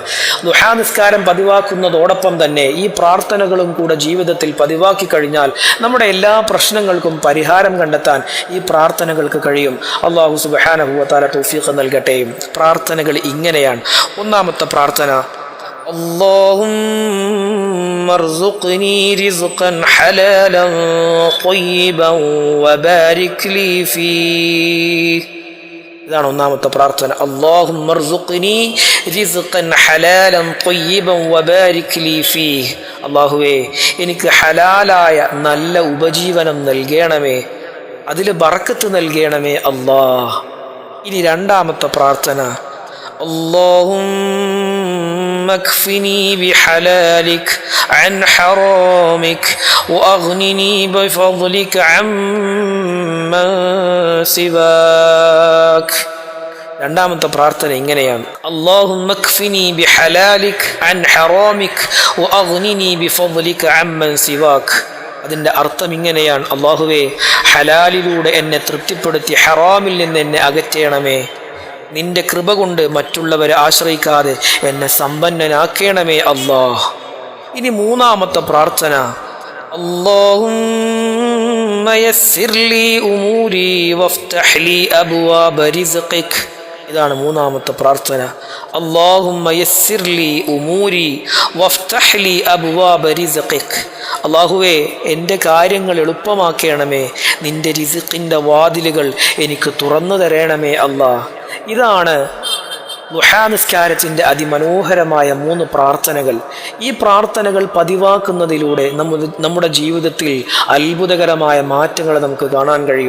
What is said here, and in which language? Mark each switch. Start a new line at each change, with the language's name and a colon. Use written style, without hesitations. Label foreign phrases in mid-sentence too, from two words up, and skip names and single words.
Malayalam: ളുഹാ നിസ്കാരം പതിവാക്കുന്നതോടൊപ്പം തന്നെ ഈ പ്രാർത്ഥനകളും കൂടെ ജീവിതത്തിൽ പതിവാക്കി കഴിഞ്ഞാൽ നമ്മുടെ എല്ലാ പ്രശ്നങ്ങൾക്കും പരിഹാരം കണ്ടെത്താൻ ഈ പ്രാർത്ഥനകൾക്ക് കഴിയും.
Arabic: الله سبحانه وتعالى
Malayalam: തൗഫീഖ് നൽകട്ടെ. പ്രാർത്ഥനകൾ ഇങ്ങനെയാണ്. ഒന്നാമത്തെ പ്രാർത്ഥന:
Arabic: اللهم ارزقني رزقا حلالا طيبا وبارك لي فيه.
Malayalam: ഇതാണ് ഒന്നാമത്തെ പ്രാർത്ഥന.
Arabic: اللهم ارزقني رزقا حلالا طيبا وبارك لي فيه.
Malayalam: അല്ലാഹുവേ, എനിക്ക് ഹലാലായ നല്ല ഉപജീവനം നൽകണമേ, അതിൽ ബറക്കത്ത് നൽകണമേ അല്ലാഹ്. ഇനി രണ്ടാമത്തെ പ്രാർത്ഥന:
Arabic: اللهم اكفني بحلالك عن حرامك واغنني بفضلك عمن سواك.
Malayalam: രണ്ടാമത്തെ പ്രാർത്ഥന ഇങ്ങനെയാണ്:
Arabic: اللهم اكفني بحلالك عن حرامك واغنني بفضلك عمن سواك.
Malayalam: അതിൻ്റെ അർത്ഥം ഇങ്ങനെയാണ്: അല്ലാഹുവേ, ഹലാലിലൂടെ എന്നെ തൃപ്തിപ്പെടുത്തി ഹറാമിൽ നിന്ന് എന്നെ അകറ്റണമേ, നിന്റെ കൃപ കൊണ്ട് മറ്റുള്ളവരെ ആശ്രയിക്കാതെ എന്നെ സമ്പന്നനാക്കണമേ അല്ലാഹ്. ഇനി മൂന്നാമത്തെ പ്രാർത്ഥന:
Arabic: اللهم يسر لي أموري وافتح لي أبواب رزقك.
Malayalam: ഇതാണ് മൂന്നാമത്തെ പ്രാർത്ഥന.
Arabic: اللهم يسر لي أموري وافتح لي أبواب رزقك.
Malayalam: അല്ലാഹുവേ, എൻ്റെ കാര്യങ്ങൾ എളുപ്പമാക്കണമേ, നിന്റെ റിസ്ഖിൻ്റെ വാതിലുകൾ എനിക്ക് തുറന്നു തരണമേ അല്ലാഹ്. ഇതാണ് ളുഹാ നിസ്കാരത്തിൻ്റെ അതിമനോഹരമായ 3 പ്രാർത്ഥനകൾ. ഈ പ്രാർത്ഥനകൾ പതിവാക്കുന്നതിലൂടെ നമ്മുടെ ജീവിതത്തിൽ അത്ഭുതകരമായ മാറ്റങ്ങൾ നമുക്ക് കാണാൻ കഴിയും.